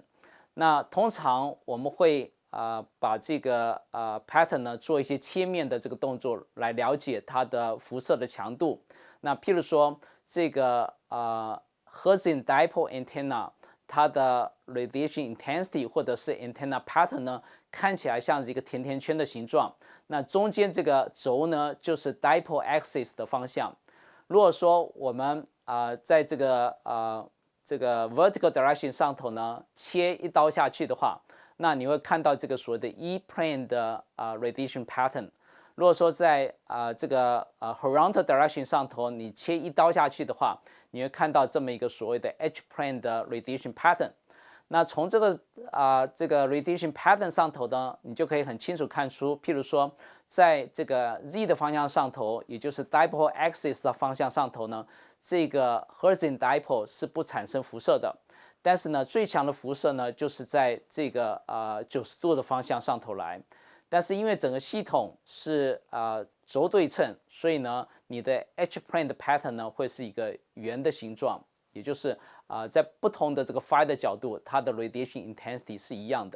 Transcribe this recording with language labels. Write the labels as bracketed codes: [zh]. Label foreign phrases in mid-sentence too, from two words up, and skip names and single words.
[zh] 那通常我们会把这个pattern 呢做一些切面的这个动作来了解它的辐射的强度。那譬如说这个 [en] Hertzian dipole antenna， [zh] 它的 [en] radiation intensity [zh] 或者是 [en] antenna pattern [zh] 呢，看起来像是一个甜甜圈的形状。那中间这个轴呢就是 [en] dipole axis [zh] 的方向。如果说我们在这个 [en] vertical direction [zh] 上头呢切一刀下去的话，那你会看到这个所谓的 [en] E plane [zh] 的 [en] radiation pattern。 [zh] 如果说在这个 [en] horizontal direction [zh] 上头你切一刀下去的话，你会看到这么一个所谓的 [en] H plane [zh] 的 [en] radiation pattern。 [zh] 那从这个 [en] radiation pattern [zh] 上头呢，你就可以很清楚看出，譬如说在这个 Z 的方向上头，也就是 [en] dipole axis [zh] 的方向上头呢，这个 [en] Hertzian dipole [zh] 是不产生辐射的。但是呢，最强的辐射呢，就是在这个90度的方向上头来。但是因为整个系统是轴对称，所以呢，你的 [en] H plane [zh] 的 pattern 呢会是一个圆的形状，也就是在不同的这个 phi 的角度，它的 [en] radiation intensity [zh] 是一样的。